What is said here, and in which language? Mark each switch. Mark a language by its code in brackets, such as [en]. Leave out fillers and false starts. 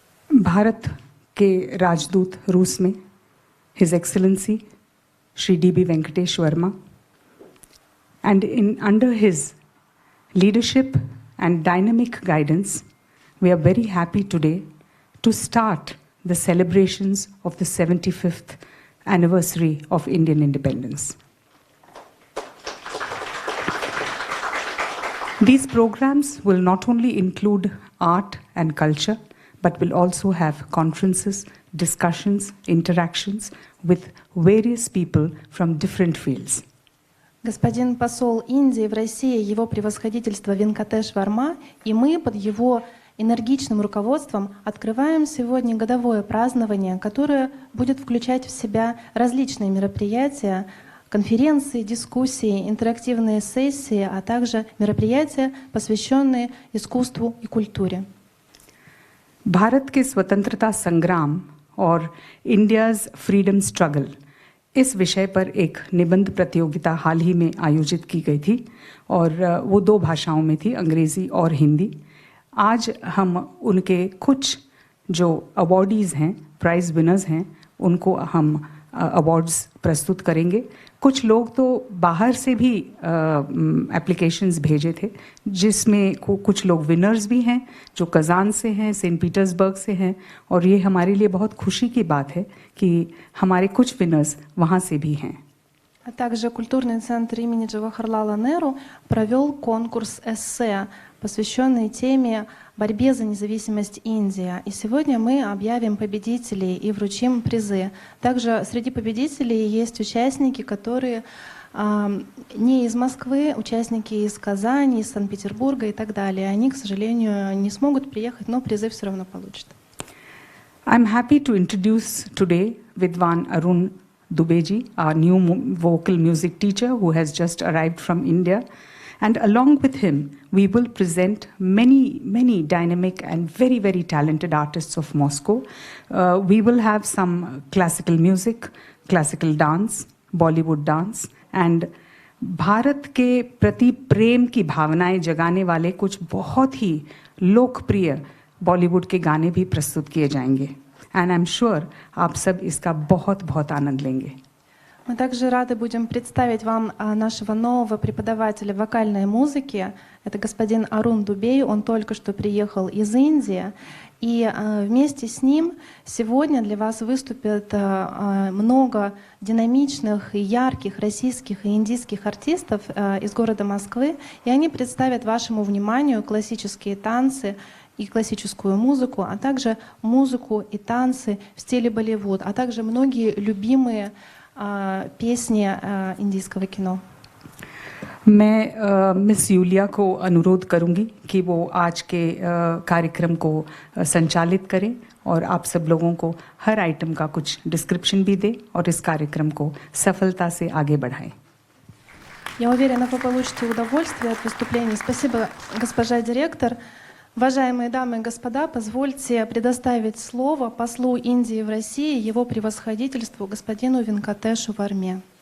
[hi] भारत के राजदूत रूस में [en] His Excellency [hi] Shri D.B. [en] Venkatesh Verma, and under his leadership and dynamic guidance, we are very happy today to start the celebrations of the 75th anniversary of Indian independence. These programs will not only include art and culture, but will also have conferences, discussions, interactions with various people from different fields. [ru] Господин посол Индии в России, его превосходительство Венкатеш Варма, и мы под его энергичным руководством открываем сегодня годовое празднование, которое будет включать в себя различные мероприятия, конференции, дискуссии, интерактивные сессии, а также мероприятия, посвященные искусству и культуре. [hi] Bharat के स्वतंत्रता संग्राम और [en] India's freedom struggle [hi] इस विषय पर एक निबंध प्रतियोगिता हाल ही में आयोजित की गई थी और वो 2 भाषाओं में थी, अंग्रेज़ी और हिंदी. आज हम उनके कुछ जो अवॉर्डीज़ हैं, प्राइज़ विनर्स हैं, उनको हम अवार्ड्स प्रस्तुत करेंगे. कुछ लोग तो बाहर से भी एप्लीकेशंस भेजे थे, जिसमें कुछ लोग विनर्स भी हैं जो कज़ान से हैं, सेंट पीटर्सबर्ग से हैं, और ये हमारे लिए बहुत खुशी की बात है कि हमारे कुछ विनर्स वहाँ से भी हैं. [ru] А также культурный центр имени Джавахарлала Неру провел конкурс эссе, посвященный теме борьбе за независимость Индии. И сегодня мы объявим победителей и вручим призы. Также среди победителей есть участники, которые не из Москвы, участники из Казани, из Санкт-Петербурга и так далее. Они, к сожалению, не смогут приехать, но призы все равно получат. [en] I'm happy to introduce today Vidwan Arun Dubeji, our new vocal music teacher who has just arrived from India. And along with him, we will present many dynamic and very talented artists of Moscow. We will have some classical music, classical dance, Bollywood dance, and [hi] Bharat के प्रति प्रेम की भावनाएं जगाने वाले कुछ बहुत ही लोकप्रिय बॉलीवुड के गाने भी प्रस्तुत किए जाएंगे. [en] And I'm sure [hi] आप सब इसका बहुत आनंद लेंगे. [ru] Мы также рады будем представить вам нашего нового преподавателя вокальной музыки. Это господин Арун Дубей. Он только что приехал из Индии. И вместе с ним сегодня для вас выступят много динамичных и ярких российских и индийских артистов из города Москвы. И они представят вашему вниманию классические танцы и классическую музыку, а также музыку и танцы в стиле Болливуд, а также многие любимые песни индийского кино. [hi] मैं मिस यूलिया को अनुरोध करूंगी कि वो आज के कार्यक्रम को संचालित करें और आप सब लोगों को हर आइटम का कुछ डिस्क्रिप्शन भी दे और इस कार्यक्रम को सफलता से आगे बढ़ाएं. [ru] Я уверена, вы получите удовольствие от выступления. Спасибо, госпожа директор. Уважаемые дамы и господа, позвольте предоставить слово послу Индии в России, его превосходительству господину Венкатешу Варме.